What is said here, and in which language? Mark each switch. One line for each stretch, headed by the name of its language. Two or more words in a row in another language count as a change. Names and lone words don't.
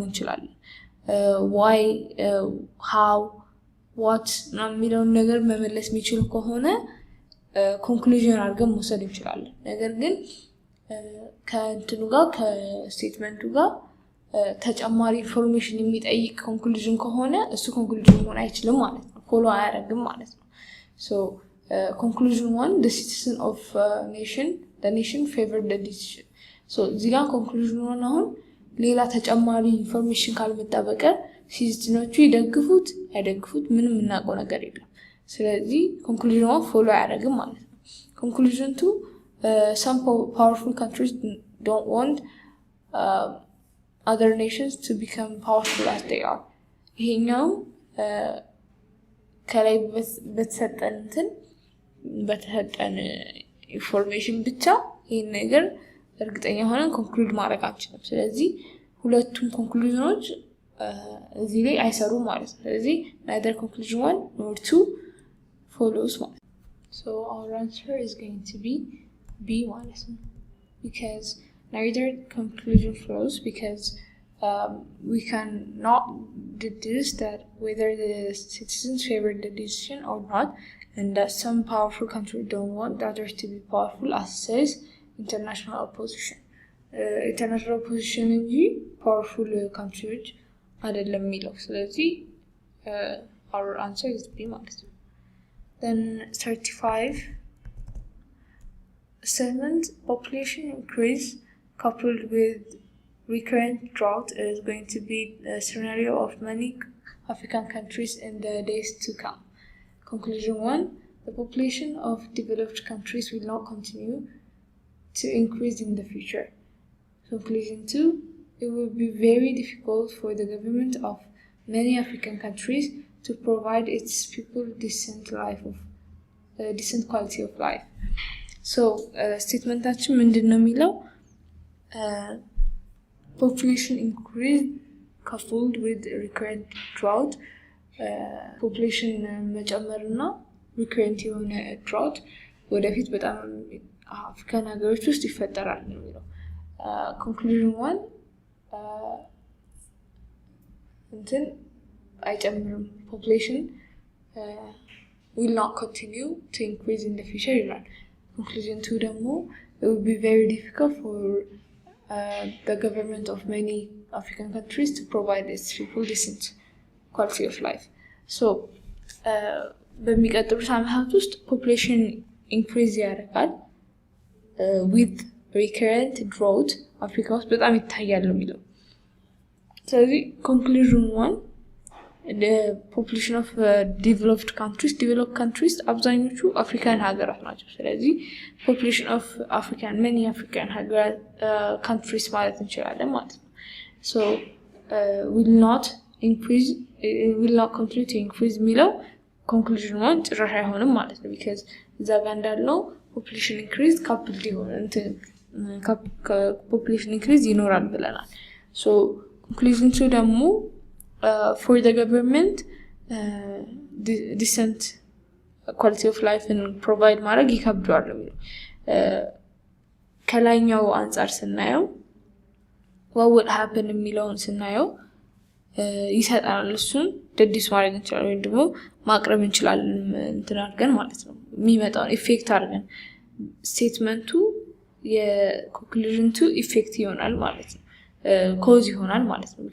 Amharic: እንችላለን
English: why how what
Amharic: የሚለውን ነገር መመለስ የሚችል ከሆነ ኮንክሉዥን አድርገን መውሰድ እንችላለን ነገር ግን ከእንትኑ ጋር ከስቴትመንቱ ጋር ተጨማሪ ኢንፎርሜሽን የሚጠይቅ ኮንክሉዥን ከሆነ እሱ ኮንክሉዥን መሆን አይችልም ማለት ነው ፎሎ አያደርግም ማለት ነው
English: so conclusion 1 the citizen of the nation favored the decision
Amharic: so እዚህ ጋር ኮንክሉዥን 1 አሁን ሌላ ተጨማሪ ኢንፎርሜሽን ካልመጣ በቀር ሲቲዝኖቹ ይደግፉት አይደግፉት ምንም እናውቀው ነገር የለም ስለዚህ ኮንክሉዥን 1 ፎሎ አያደርግም ማለት ነው ኮንክሉዥን 2
English: some powerful countries don't want other nations to become powerful as they are
Amharic: ይሄኛው ከላይ በተሰጠን ኢንፎርሜሽን ብቻ ይሄን ነገር እርግጠኛ ሆነን ኮንክሉድ ማድረግ አንችልም ስለዚህ ሁለቱም ኮንክሉዥኖች እዚህ ላይ አይሰሩም ማለት ነው ስለዚህ
English: neither conclusion 1 nor 2 follows
Amharic: ማለት
English: so our answer is going to be B
Amharic: ማለት ነው
English: because neither conclusion follows because we cannot deduce that whether the citizens favor the decision or not and that some powerful countries don't want others to be powerful as says international opposition international opposition እንጂ powerful countries
Amharic: አይደለም የሚለው ስለዚህ
English: our answer is B
Amharic: ማለት ነው
English: then 35 statement population increase coupled with recurrent drought is going to be the scenario of many African countries in the days to come conclusion 1 the population of developed countries will not continue to increase in the future. Conclusion 2, it will be very difficult for the government of many African countries to provide its people decent quality of life. So, statementation
Amharic: ምንድነው የሚለው
English: population increase coupled with recurrent drought population
Amharic: መጨመርና recurrent የሆነ drought ወደፊት በጣም አፍሪካን ሀገሮች ውስጥ ይፈጠራል ነው የሚለው
English: conclusion 1
Amharic: እንትን አይጨምርም
English: population will not continue to increase in the future ይላል conclusion 2 ደግሞ it would be very difficult for the government of many African countries to provide its people decent quality of life.
Amharic: So በሚቀጥሉት ዓመታት ውስጥ
English: population increase
Amharic: ያደርጋል
English: with recurrent drought
Amharic: አፍሪካ ውስጥ በጣም ይታያል ነው የሚለው። ስለዚህ
English: conclusion 1 the population of developed countries
Amharic: አብዛኞቹ አፍሪካን ሀገራት ናቸው። ስለዚህ
English: population of many African countries
Amharic: ማለት እንችላለን ማለት ነው።
English: So will not continue to increase
Amharic: የሚለው
English: conclusion 1
Amharic: ጭራሽ አይሆንም ማለት ነው። because እዛ ጋር እንዳልነው
English: population increase coupled population increase
Amharic: ይኖራል ብለናል።
English: So conclusion 2
Amharic: ደግሞ
English: for the government decent quality of life and provide
Amharic: ማድረግ ይከብዳል ነው የሚለው። ከላይኛው አንፃር ስናየው
English: what would happen
Amharic: የሚለውን ስናየው ይሰጣል። እሱን ደዲስ ማድረግ እንችላለን ወይም ደግሞ ማቅረብ እንችላለን እንትን አድርገን ማለት ነው። የሚመጣውን ኢፌክት አድርገን ስቴትመንቱ የኮንክሉዥን 2 ኢፌክት ይሆናል ማለት ነው። ኮዝ ይሆናል ማለት ነው።